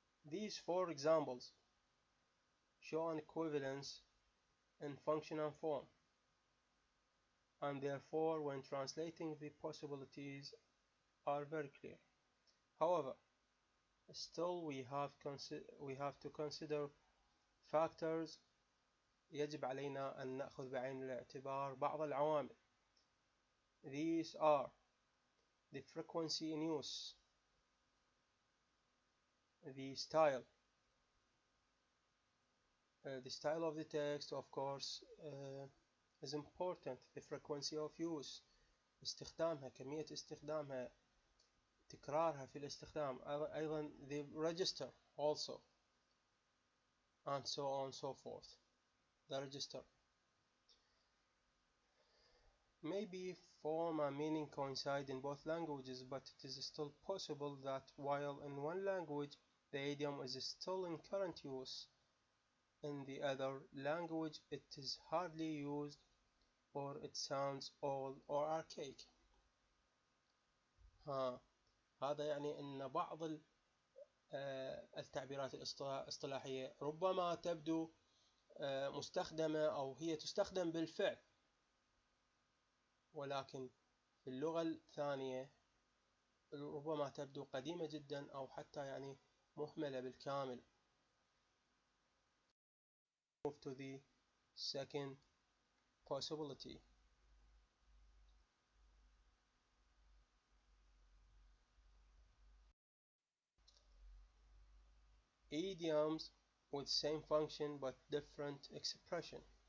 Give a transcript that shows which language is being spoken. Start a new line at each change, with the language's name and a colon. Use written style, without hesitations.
English: These four examples show an equivalence in function and form, and therefore when translating the possibilities are very clear. However, still we have to consider factors.
Arabic: يجب علينا أن نأخذ بعين الاعتبار بعض العوامل.
English: These are the frequency in use, the style of the text, of course, is important. The frequency of use,
Arabic: استخدامها، كمية استخدامها، تكرارها في الاستخدام، أيضا
English: the register also, and so on and so forth. The register. Maybe form and meaning coincide in both languages, but it is still possible that while in one language the idiom is still in current use, in the other language it is hardly used or it sounds old or archaic.
Arabic: هذا يعني أن بعض التعبيرات الاصطلاحية ربما تبدو مستخدمة أو هي تستخدم بالفعل، ولكن في اللغة الثانية ربما تبدو قديمة جدا أو حتى يعني مهملة بالكامل.
English: Move to the second possibility. Idioms with same function but different expression.